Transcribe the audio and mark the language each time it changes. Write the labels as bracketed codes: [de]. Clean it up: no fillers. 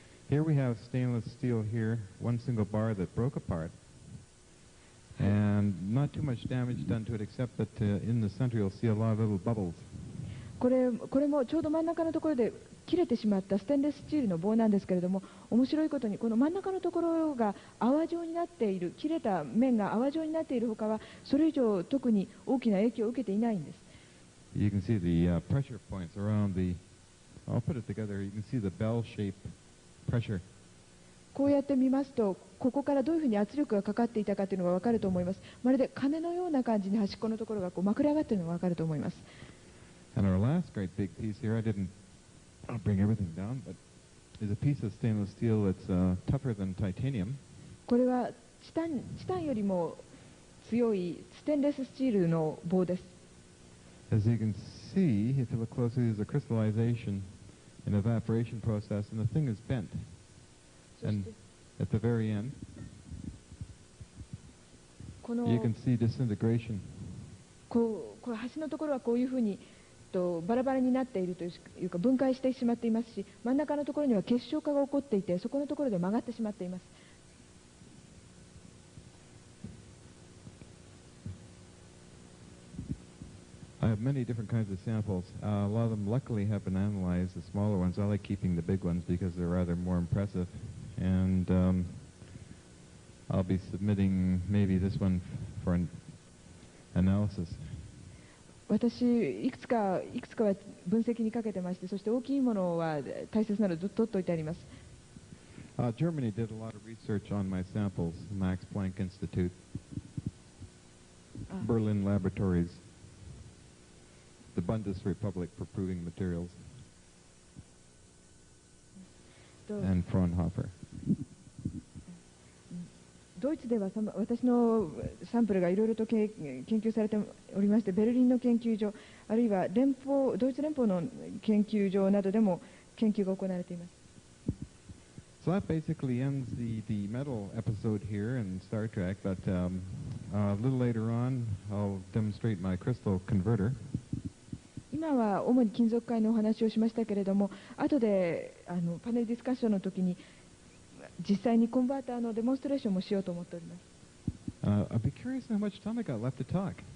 [en] Here we have stainless steel here, one single bar that broke apart. And not too much damage done to it except that in the center you'll see a lot of little bubbles. [ja] これもちょうど真ん中のところで切れてしまったステンレススチールの棒なんですけれども、面白いことにこの真ん中のところが泡状になっている、切れた面が泡状になっているほかはそれ以上特に大きな影響を受けていないんです。 [en] You can see the pressure points around the, I'll put it together, you can see the bell-shaped pressure. [ja] こうやって見ますと、ここからどういうふうに圧力がかかっていたかというのが分かると思います。まるで鐘のような感じに端っこのところがまくれ上がっているのが分かると思います。 [en] And our last great big piece here, I'll bring everything down, but is a piece of stainless steel that's tougher than titanium. [ja] これはチタンよりも強いステンレススチールの棒です。 [en] As you can see, if you look closely, there's a crystallization and evaporation process, and the thing is bent. And at the very end, you can see disintegration. [ja] これ端のところはこういうふうにバラバラになっているというか分解してしまっていますし、真ん中のところには結晶化が起こっていて、そこのところで曲がってしまっています。 [en] I have many different kinds of samples. A lot of them luckily have been analyzed, the smaller ones. I like keeping the big ones because they're rather more impressive. And I'll be submitting maybe this one for an analysis. [ja] 私いくつかは分析にかけてまして、そして大きいものは大切なので取っておいてあります。 [en] Germany did a lot of research on my samples, Max Planck Institute, Berlin Laboratories, the Bundesrepublik for Proving Materials, and Fraunhofer. [ja] ドイツでは私のサンプルがいろいろと研究されておりまして、ベルリンの研究所、あるいはドイツ連邦の研究所などでも研究が行われています。 [en] So that basically ends the metal episode here in Star Trek, but a little later on I'll demonstrate my crystal converter. [ja] 今は主に金属塊のお話をしましたけれども、後でパネルディスカッションの時に実際にコンバーターのデモンストレーションもしようと思っております。 [en] I'd be curious how much time I got left to talk.